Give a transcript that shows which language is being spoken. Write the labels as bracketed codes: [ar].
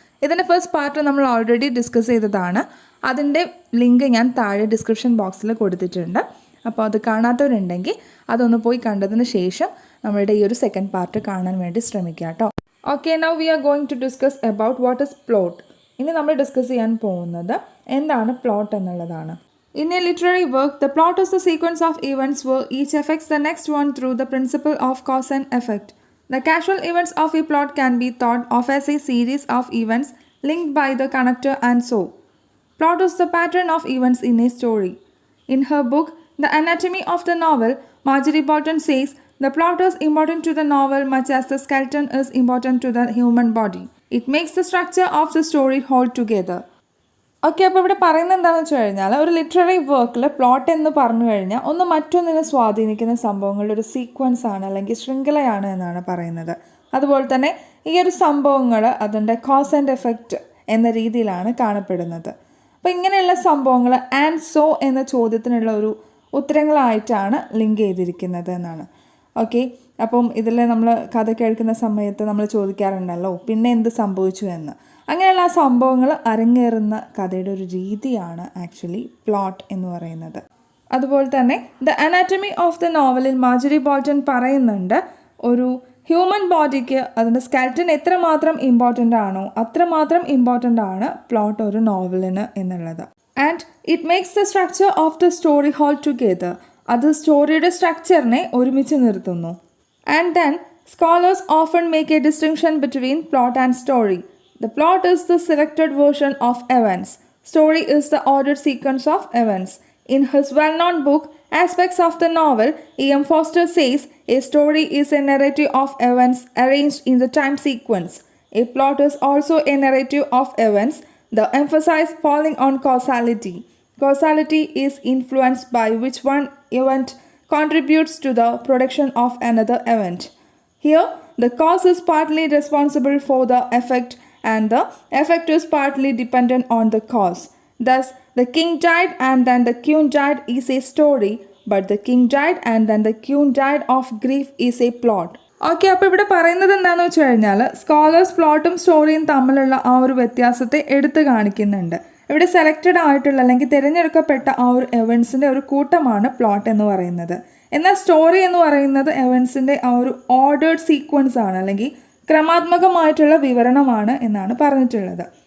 [ml] ഇതിൻ്റെ first part നമ്മൾ already discuss ചെയ്തതാണ്. അതിൻ്റെ ലിങ്ക് ഞാൻ താഴെ ഡിസ്ക്രിപ്ഷൻ ബോക്സിൽ കൊടുത്തിട്ടുണ്ട്. അപ്പോൾ അത് കാണാത്തവരുണ്ടെങ്കിൽ അതൊന്ന് പോയി കണ്ടതിന് ശേഷം നമ്മളുടെ ഈ ഒരു സെക്കൻഡ് പാർട്ട് കാണാൻ വേണ്ടി ശ്രമിക്കുക കേട്ടോ. [en] Okay, now we are going to discuss about what is plot. [ml] ഇനി നമ്മൾ ഡിസ്കസ് ചെയ്യാൻ പോകുന്നത് എന്താണ് പ്ലോട്ട് എന്നുള്ളതാണ്. [en] In a literary work, the plot is the sequence of events where each affects the next one through the principle of cause and effect. The casual events of a plot can be thought of as a series of events linked by the connector and so. Plot is the pattern of events in a story. In her book, The Anatomy of the Novel, Marjorie Bolton says, the plot is important to the novel much as the skeleton is important to the human body. It makes the structure of the story hold together. [ml] Okay, അപ്പോൾ ഇവിടെ പറയുന്നത് എന്താണെന്ന് വെച്ച് കഴിഞ്ഞാൽ ഒരു literary വർക്കിൽ plot എന്ന് പറഞ്ഞു കഴിഞ്ഞാൽ ഒന്ന് മറ്റൊന്നിനെ സ്വാധീനിക്കുന്ന സംഭവങ്ങളുടെ ഒരു സീക്വൻസ് ആണ് അല്ലെങ്കിൽ ശൃംഖലയാണ് എന്നാണ് പറയുന്നത്. അതുപോലെ തന്നെ ഈ ഒരു സംഭവങ്ങൾ അതിൻ്റെ കോസ് ആൻഡ് എഫക്റ്റ് എന്ന രീതിയിലാണ് കാണപ്പെടുന്നത്. അപ്പോൾ ഇങ്ങനെയുള്ള സംഭവങ്ങൾ ആൻഡ് സോ എന്ന ചോദ്യത്തിനുള്ള ഒരു ഉത്തരങ്ങളായിട്ടാണ് ലിങ്ക് ചെയ്തിരിക്കുന്നത് എന്നാണ്. ഓക്കെ, അപ്പം ഇതിൽ നമ്മൾ കഥ കേൾക്കുന്ന സമയത്ത് നമ്മൾ ചോദിക്കാറുണ്ടല്ലോ പിന്നെ എന്ത് സംഭവിച്ചു എന്ന്. അങ്ങനെയുള്ള ആ സംഭവങ്ങൾ അരങ്ങേറുന്ന കഥയുടെ ഒരു രീതിയാണ് ആക്ച്വലി പ്ലോട്ട് എന്ന് പറയുന്നത്. അതുപോലെ തന്നെ ദ അനാറ്റമി ഓഫ് ദ നോവലിൽ മാർജറി ബോൾട്ടൺ പറയുന്നുണ്ട് ഒരു ഹ്യൂമൻ ബോഡിക്ക് അതിൻ്റെ സ്കെൽറ്റൻ എത്രമാത്രം ഇമ്പോർട്ടൻ്റ് ആണോ അത്രമാത്രം ഇമ്പോർട്ടൻ്റ് ആണ് പ്ലോട്ട് ഒരു നോവലിന് എന്നുള്ളത്. [en] And it makes the structure of the story whole together. [ml] അത് സ്റ്റോറിയുടെ സ്ട്രക്ചറിനെ ഒരുമിച്ച് നിർത്തുന്നു. [en] And then scholars often make a distinction between plot and story. The plot is the selected version of events. Story is the ordered sequence of events. In his well-known book, Aspects of the Novel, E.M. Forster says, a story is a narrative of events arranged in the time sequence. A plot is also a narrative of events, the emphasis falling on causality. Causality is influenced by which one event contributes to the production of another event. Here, the cause is partly responsible for the effect and the effect is partly dependent on the cause. Thus, the king died and then the queen died is a story, but the king died and then the queen died of grief is a plot. [ml] Okay, അപ്പോൾ ഇവിടെ പറയുന്നത് എന്താണെന്ന് വെച്ച് കഴിഞ്ഞാൽ scholars പ്ലോട്ടും സ്റ്റോറിയും തമ്മിലുള്ള ആ ഒരു വ്യത്യാസത്തെ എടുത്തു കാണിക്കുന്നുണ്ട്. ഇവിടെ സെലക്റ്റഡ് ആയിട്ടുള്ള അല്ലെങ്കിൽ തിരഞ്ഞെടുക്കപ്പെട്ട ആ ഒരു എവൻസിൻ്റെ ഒരു കൂട്ടമാണ് പ്ലോട്ട് എന്ന് പറയുന്നത്. എന്നാൽ സ്റ്റോറി എന്ന് പറയുന്നത് എവൻസിൻ്റെ ആ ഒരു ഓർഡേർഡ് സീക്വൻസ് ആണ് അല്ലെങ്കിൽ ക്രമാത്മകമായിട്ടുള്ള വിവരണമാണ് എന്നാണ് പറഞ്ഞിട്ടുള്ളത്.